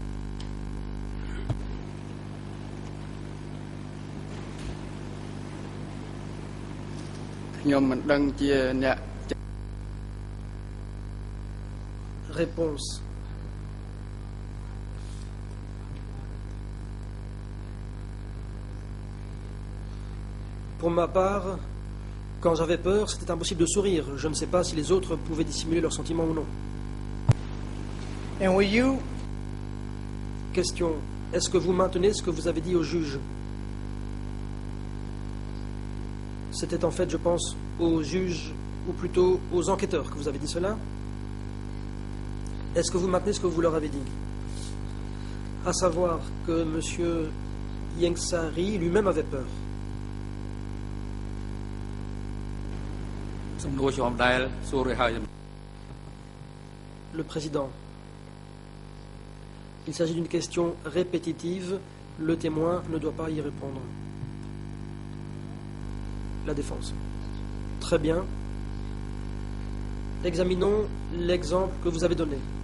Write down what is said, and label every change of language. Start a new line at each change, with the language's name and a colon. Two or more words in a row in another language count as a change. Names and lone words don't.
French: Réponse. Pour ma part, quand j'avais peur, c'était impossible de sourire. Je ne sais pas si les autres pouvaient dissimuler leurs sentiments ou non.
English: And will you
French: Question. Est-ce que vous maintenez ce que vous avez dit au juge? C'était en fait, je pense, aux juges, ou plutôt aux enquêteurs que vous avez dit cela. Est-ce que vous maintenez ce que vous leur avez dit? À savoir que M. Ieng Sari lui-même avait peur.
Khmer: សំណួរជាប់ដែលសួររួចហើយ
French: Le président. Il s'agit d'une question répétitive. Le témoin ne doit pas y répondre. La défense. Très bien. Examinons l'exemple que vous avez donné.